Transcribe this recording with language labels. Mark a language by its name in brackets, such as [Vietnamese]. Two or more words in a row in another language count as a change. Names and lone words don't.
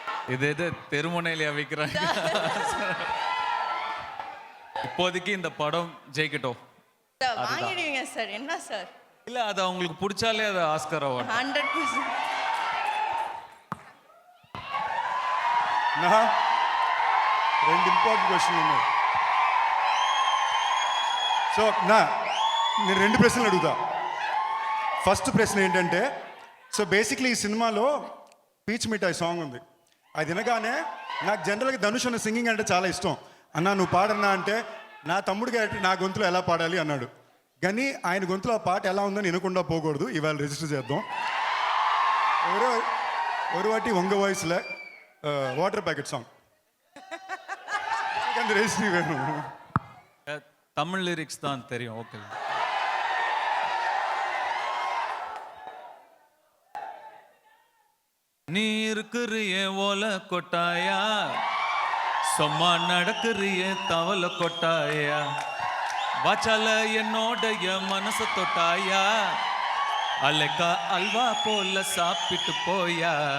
[Tamil] இது எது தெருமுனையில வைக்கிறாங்க. இப்போதைக்கு இந்த படம் ஜெயிக்கட்டும். வாங்கிடுவீங்க சார். என்ன சார்? இல்ல அது அவங்களுக்கு பிடிச்சாலே அது [English] Oscar award. [Tamil] 100%. [Telugu] நான் 2 [English] important questions [Telugu] ఉన్నాయి. సో నేను 2 ప్రశ్నలు అడుగుతా. ఫస్ట్ ప్రశ్న ఏంటంటే, [English] so basically [Telugu] ఈ సినిమాలో పీచ్ మిఠాయి సాంగ్ ఉంది. అది వినగానే నాకు జనరల్గా ధనుష్ అన్న సింగింగ్ అంటే చాలా ఇష్టం. అన్నా నువ్వు పాడన్నా అంటే నా తమ్ముడికి నా గొంతులో ఎలా పాడాలి అన్నాడు. కానీ ఆయన గొంతులో ఆ పాట ఎలా ఉందని వినకుండా పోకూడదు. ఇవాళ రిజిస్టర్ చేద్దాం. [Tamil] ஒரு வாட்டி உங்க வாய்ஸ்ல வாட்டர் பேக்கெட் சாங் அந்த ரெஜிஸ்ட்ரி வேணும். தமிழ் லிரிக்ஸ் தான் தெரியும். ஓகே. நீ இருக்கிறிய ஓல கொட்டாயா, சும்மா நடக்கிறிய தவள கொட்டாயா, வாச்சால என்னோடைய மனச தொட்டாயா, அலைக்கா அல்வா போல சாப்பிட்டு போயா,